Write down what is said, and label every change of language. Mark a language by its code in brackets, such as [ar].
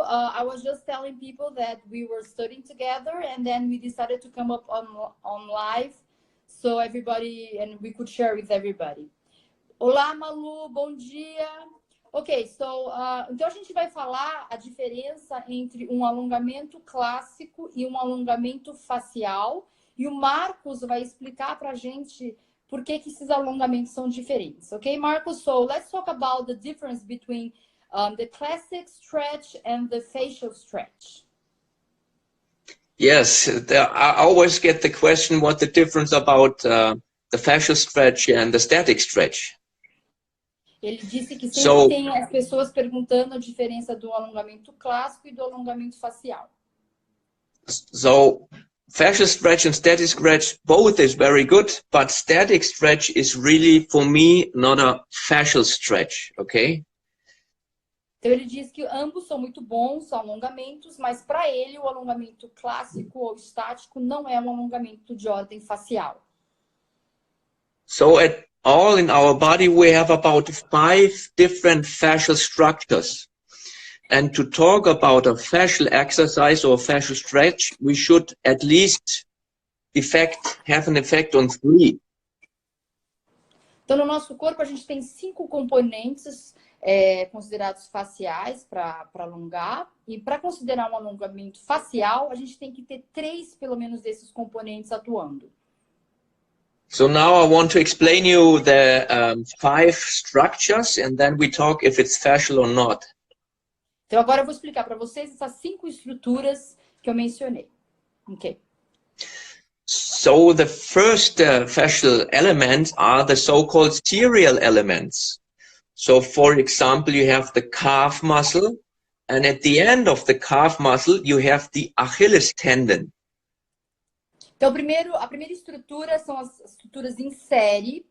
[en] I was just telling people that we were studying together, and then we decided to come up on live, so everybody, and we could share with everybody. [pt] Olá, Malu, bom dia. Ok, então a gente vai falar a diferença entre um alongamento clássico e um alongamento facial, e o Markus vai explicar para a gente por que esses alongamentos são diferentes. Ok, Markus? [en] So let's talk about the difference between the classic stretch and the fascial stretch. Yes, I always get the question what the difference about the fascial stretch and the static stretch. [pt] Ele disse que sempre tem as pessoas perguntando a diferença do alongamento clássico e do alongamento facial. [en] So, fascial stretch and static stretch, both is very good, but static stretch is really, for me, not a fascial stretch, okay? [pt] Então ele diz que ambos são muito bons, são alongamentos, mas para ele o alongamento clássico ou estático não é um alongamento de ordem facial. [en] So at all in our body we have about 5 different fascial structures. And to talk about a fascial exercise or fascial stretch, we should at least have an effect on 3. [pt] Então no nosso corpo a gente tem 5 componentes considerados faciais para alongar, e para considerar um alongamento facial a gente tem que ter 3 pelo menos desses componentes atuando. [en] So now I want to explain you the 5 structures, and then we talk if it's fascial or not. [pt] Então agora eu vou explicar para vocês essas 5 estruturas que eu mencionei. Ok. [en] So the first fascial elements are the so-called serial elements. So for example, you have the calf muscle, and at the end of the calf muscle you have the Achilles tendon. [pt] Então, a primeira estrutura são as estruturas em série.